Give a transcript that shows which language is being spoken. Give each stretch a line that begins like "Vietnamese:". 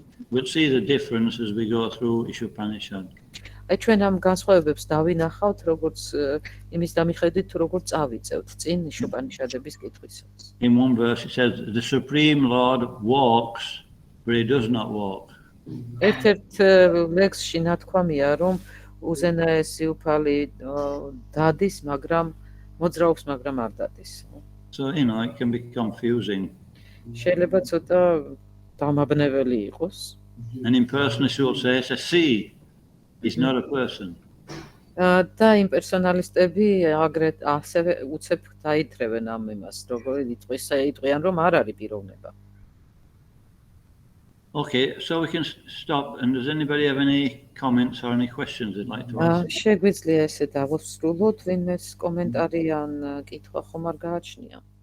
English: We'll see the difference as we go through იშოპანიშადი.
Georgian: აი ჩვენ ამ განსხვავებებს დავინახავთ, როგორც იმის დამიხედვით, თუ როგორ წავიწევთ წინ იშოპანიშადების კითხვისას.
English: In one verse it says, the Supreme Lord walks, but he does not walk.
Georgian: ერთ-ერთ ლექსში ნათქვამია, რომ უზენაესი უფალი დადის, მაგრამ მოძრაობს, მაგრამ არ დადის.
English: So, it can be confusing.
Georgian: შეიძლება ცოტა დამაბნეველი იყოს.
English: An impersonalist will say, it's a sea, it's not a person.
Georgian: და იმპერსონალისტები აგრეთ ასევე უცებ დაითრევენ ამ იმას, როგორი იტყვიან, რომ არ არის პიროვნება.
English: Okay, so we can stop. And does anybody have any comments or any questions they'd like to ask?
Georgian: შეგვიძლია ესე დავსრულოთ, ვინმეს კომენტარი ან კითხვა ხომ არ გააჩნია?